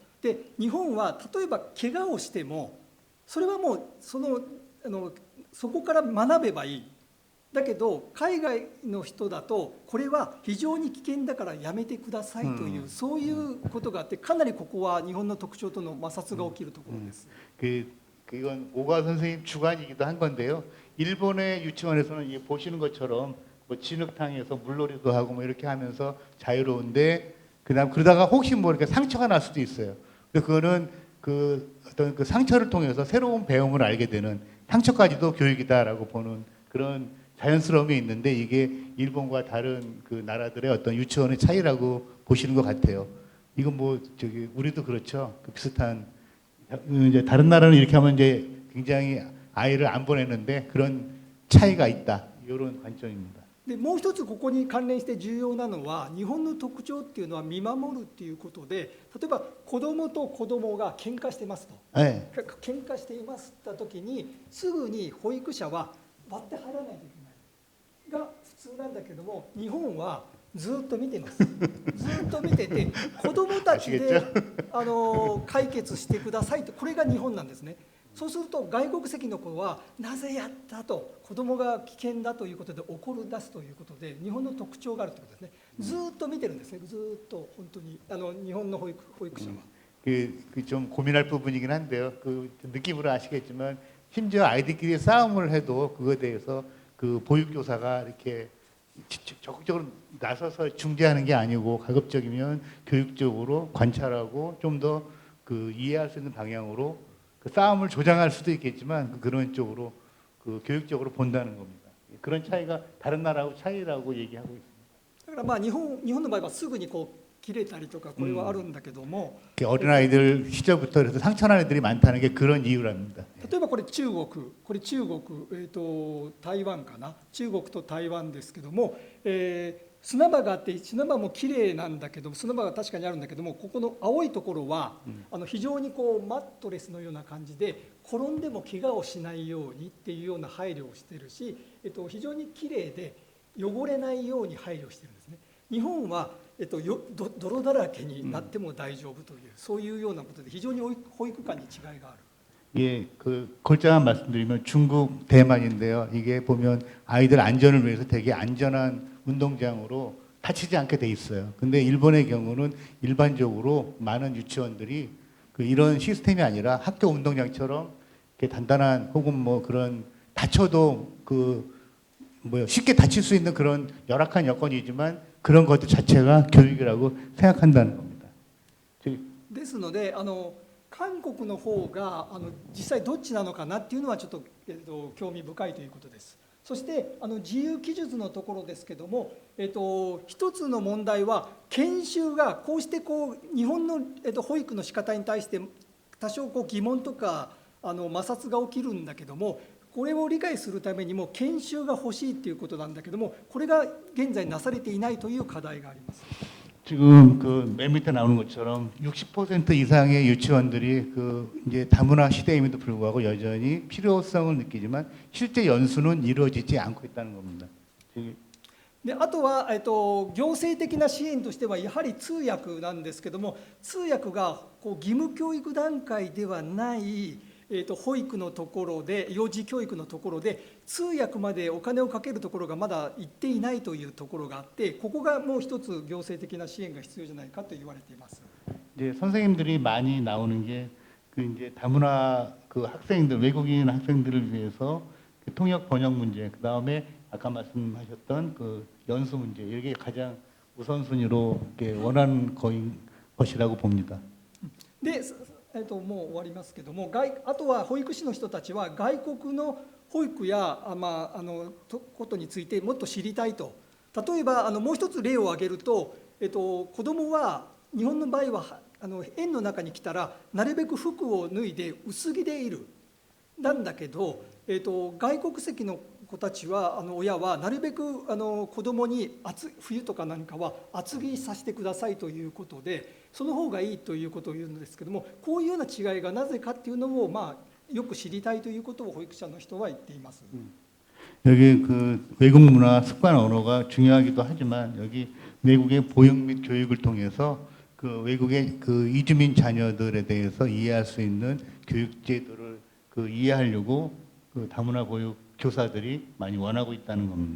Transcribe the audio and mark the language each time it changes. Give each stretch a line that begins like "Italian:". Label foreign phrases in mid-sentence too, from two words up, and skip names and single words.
Japanese: で日本は例えば怪我をしてもそれはもうそこから学べばいい。だけど海外の人だとこれは非常に危険だからやめてくださいという、そういうことがあって、かなりここは日本の特徴との摩擦が起きるところです。
Korean: 이건 오가 선생님 주관이기도 한 건데요. 일본의 유치원에서는 보시는 것처럼 뭐 진흙탕에서 물놀이도 하고 뭐 이렇게 하면서 자유로운데, 그다음 그러다가 혹시 뭐 이렇게 상처가 날 수도 있어요. 근데 그거는 그 어떤 그 상처를 통해서 새로운 배움을 알게 되는, 상처까지도 교육이다라고 보는 그런 자연스러움이 있는데, 이게 일본과 다른 그 나라들의 어떤 유치원의 차이라고 보시는 것 같아요. 이건 뭐 저기 우리도 그렇죠. 그 비슷한, 이제 다른 나라는 이렇게 하면 이제 굉장히 아이를 안 보내는데 그런 차이가 있다. 이런 관점입니다.
Japanese: でもう一つここに関連して重要なのは、日本の特徴っていうのは見守るっていうことで、例えば子供と子供が喧嘩してますと、喧嘩していますった時にすぐに保育者は割って入らないといけないが普通なんだけども、日本はずっと見てます。ずっと見てて子供たちで解決してくださいと、これが日本なんですね。そうすると外国籍の子はなぜやったと、子供が危険だということで怒り出すということで、日本の特徴があるということですね。ずっと見てるんですね。ずっと本当に日本の保育者は。
Korean: 좀 고민할 부분이긴 한데요. 그 느낌으로 아시겠지만 심지어 아이들끼리 싸움을 해도 그거에 대해서 그 보육교사가 이렇게 적극적으로 나서서 중재하는 게 아니고, 가급적이면 교육적으로 관찰하고 좀 더 그 이해할 수 있는 방향으로 그 싸움을 조장할 수도 있겠지만 그런 쪽으로 그 교육적으로 본다는 겁니다. 그런 차이가 다른 나라하고 차이라고 얘기하고 있습니다.
Japanese: だからまあ日本の場合はすぐにこう切れたりとかこれはあるんだけども、
Korean: 어린아이들 시절부터 그래서 상처난 애들이 많다는 게 그런 이유랍니다.
Japanese: 例えばこれ中国、台湾かな、中国と台湾ですけども、砂場があって、砂場もきれいなんだけども、砂場が確かにあるんだけども、ここの青いところは非常にこうマットレスのような感じで、転んでも怪我をしないようにっていうような配慮をしているし、非常にきれいで汚れないように配慮しているんですね。日本は泥だらけになっても大丈夫という、そういうようなことで非常に保育館に違いがある。
Korean: 예, 그 골자만 말씀드리면 중국, 대만인데요. 이게 보면 아이들 안전을 위해서 되게 안전한 운동장으로 다치지 않게 돼 있어요. 근데 일본의 경우는 일반적으로 많은 유치원들이 그 이런 시스템이 아니라 학교 운동장처럼 이렇게 단단한, 혹은 뭐 그런 다쳐도 그 뭐 쉽게 다칠 수 있는 그런 열악한 여건이지만 그런 것들 자체가 교육이라고 생각한다는 겁니다.
Japanese: ですので韓国の方が実際どっちなのかなっていうのはちょっと、興味深いということです。そして自由記述のところですけども、一つの問題は研修がこうしてこう日本の、保育の仕方に対して多少こう疑問とか摩擦が起きるんだけども、これを理解するためにも研修が欲しいということなんだけども、これが現在なされていないという課題があります。
Korean: 지금 그 맨 밑에 나오는 것처럼 60% 이상의 유치원들이 그 이제 다문화 시대임에도 불구하고 여전히 필요성을 느끼지만 실제 연수는 이루어지지 않고 있다는 겁니다.
Japanese: であとは、行政的な支援としてはやはり通訳なんですけども、通訳がこう義務教育段階ではない保育のところで、幼児教育のところで通訳までお金をかけるところがまだ行っていないというところがあって、ここがもう一つ行政的な支援が必要じゃないかと言われています。
Korean: 이제 선생님들이 많이 나오는 게 그 이제 다문화 그 학생들, 외국인 학생들을 위해서 그 통역 번역 문제, 그 다음에 아까 말씀하셨던 그 연수 문제, 이게 가장 우선순위로 이렇게 원하는 것이라고 봅니다.
Japanese: で、もう終わりますけども、あとは保育士の人たちは外国の保育やことについてもっと知りたいと。例えばもう一つ例を挙げると、子どもは日本の場合は園の中に来たらなるべく服を脱いで薄着でいる。なんだけど、外国籍の子たちは親はなるべく子どもに冬とかなんかは厚着させてくださいということで、その方がいいということを言うんですけども、こういうような違いがなぜかっていうのをよく知りたいということを保育者の人は言っています。
Korean: 여기 그 외국 문화, 습관, 언어가 중요하기도 하지만 여기 외국의 보육 및 교육을 통해서 그 외국의 그 이주민 자녀들에 대해서 이해할 수 있는 교육 제도를 그 이해하려고 그 다문화 보육 교사들이 많이 원하고 있다는 겁니다.